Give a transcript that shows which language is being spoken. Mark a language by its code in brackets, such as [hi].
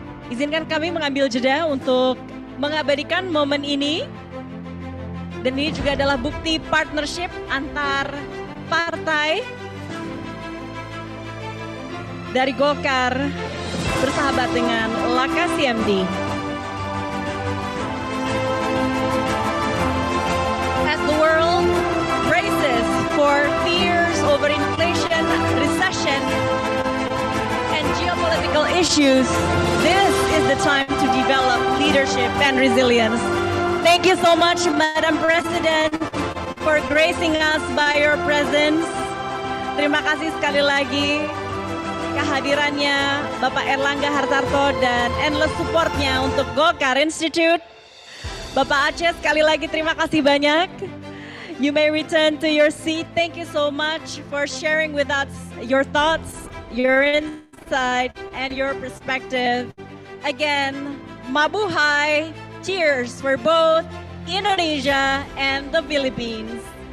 [id] Izinkan kami mengambil jeda untuk mengabadikan momen ini. Dan ini juga adalah bukti partnership antar partai dari Golkar bersahabat dengan Laka CMD. [en] As the world braces for fears over inflation, recession, and geopolitical issues, this is the time to develop leadership and resilience. Thank you so much, Madam President, for gracing us by your presence. [id] Terima kasih sekali lagi kehadirannya Bapak Airlangga Hartarto dan endless supportnya untuk Golkar Institute. Bapak Aceh sekali lagi terima kasih banyak. [en] You may return to your seat. Thank you so much for sharing with us your thoughts, your insight, and your perspective. Again, mabuhay, cheers for both Indonesia and the Philippines.